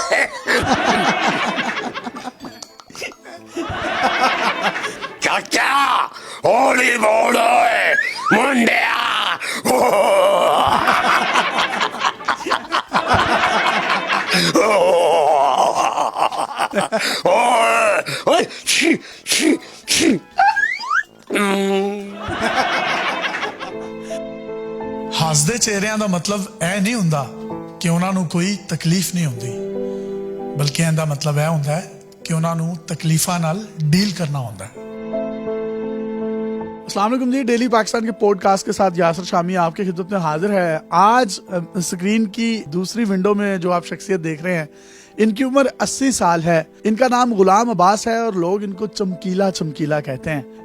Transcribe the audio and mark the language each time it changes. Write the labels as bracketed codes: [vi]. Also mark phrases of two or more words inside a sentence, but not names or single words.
[pa] ਚਾਚਾ ਹੌਲੀ ਬੋਲੋ ਮੁੰਡਿਆ ਓਏ ਛੀ ਛੀ ਛੀ ਹੱਸਦੇ ਚਿਹਰਿਆਂ ਦਾ ਮਤਲਬ ਇਹ ਨਹੀਂ ਹੁੰਦਾ ਕਿ ਉਹਨਾਂ ਨੂੰ ਕੋਈ ਤਕਲੀਫ ਨਹੀਂ ਹੁੰਦੀ ਬਲਕਿ ਇਹਦਾ ਮਤਲਬ ਇਹ ਹੁੰਦਾ ਹੈ ਕਿ ਉਨ੍ਹੋਂਨੇ ਤਕਲੀਫ਼ਾ ਨਾਲ ਡੀਲ ਕਰਨਾ ਹੋਤਾ ਹੈ। [ur] السلام علیکم جی، ڈیلی پاکستان کے پوڈکاسٹ کے ساتھ یاسر شامی آپ کے خدمت میں حاضر ہے. آج سکرین کی دوسری ونڈو میں جو آپ شخصیت دیکھ رہے ہیں، ان کی عمر 80 سال ہے. ان کا نام غلام عباس ہے اور لوگ ان کو چمکیلا چمکیلا کہتے ہیں.